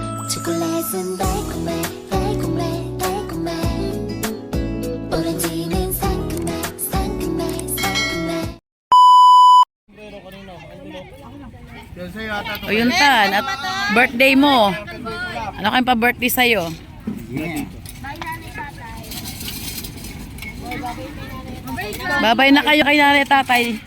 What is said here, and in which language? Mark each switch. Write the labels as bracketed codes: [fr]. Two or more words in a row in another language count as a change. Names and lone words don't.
[ko] 초콜릿은 달콤해 달콤해 달콤해 오렌지는 상큼해 상큼해 상큼해. [tl] O yun tan, at birthday mo. Ano kayong pa-birthday sa'yo? Babay na kayo kay nanay tatay.